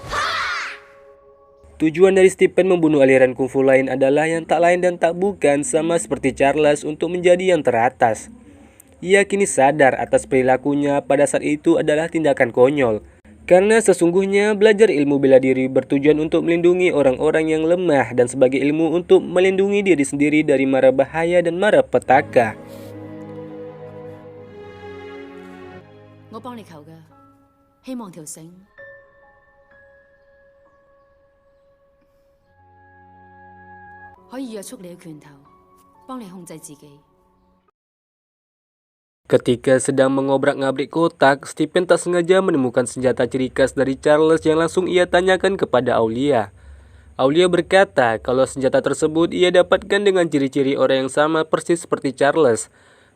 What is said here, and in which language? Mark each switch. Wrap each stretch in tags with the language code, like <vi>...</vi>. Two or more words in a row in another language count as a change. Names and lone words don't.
<id>Tujuan dari Stephen membunuh aliran kungfu lain adalah yang tak lain dan tak bukan sama seperti Charles untuk menjadi yang teratas. Ia kini sadar atas perilakunya pada saat itu adalah tindakan konyol. Karena sesungguhnya belajar ilmu bela diri bertujuan untuk melindungi orang-orang yang lemah dan sebagai ilmu untuk melindungi diri sendiri dari mara bahaya dan mara petaka.</id> <yue>我幫你求㗎，希望條繩可以約束你嘅拳頭，幫你控制自己。</yue> <id>Ketika sedang mengobrak-ngabrik kotak, Stephen tak sengaja menemukan senjata ciri khas dari Charles yang langsung ia tanyakan kepada Aulia. Aulia berkata kalau senjata tersebut ia dapatkan dengan ciri-ciri orang yang sama persis seperti Charles.</id>